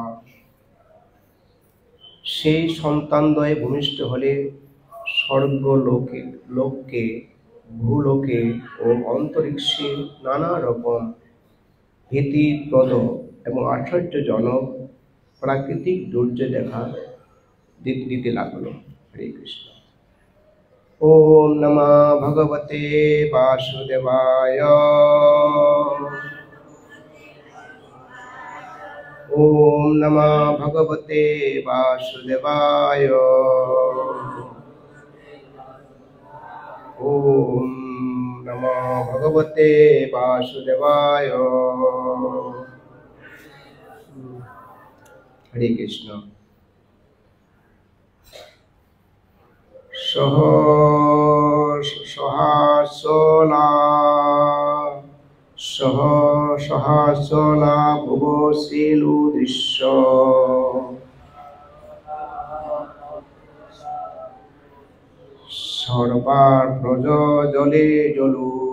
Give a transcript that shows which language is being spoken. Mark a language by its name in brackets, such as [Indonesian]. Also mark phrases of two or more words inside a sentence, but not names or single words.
[Bangla] সেই সন্তানদ্বয় ভূমিষ্ঠ হলে স্বর্গলোকে, ভূলোকে ও অন্তরিক্ষে নানা রকম ভীতিপ্রদ এবং আশ্চর্যজনক প্রাকৃতিক দুর্যোগ দেখা দিতে লাগলো। [Sanskrit] হরে কৃষ্ণ। ওম নমঃ ভগবতে বাসুদেবায়। ওম নমঃ ভগবতে বাসুদেবায়। ওম নমঃ ভগবতে বাসুদেবায়। [Bangla] হরে কৃষ্ণ। সহসলা ভুব শিলু দৃশ্য সর্বার ব্রজ জলে জলু।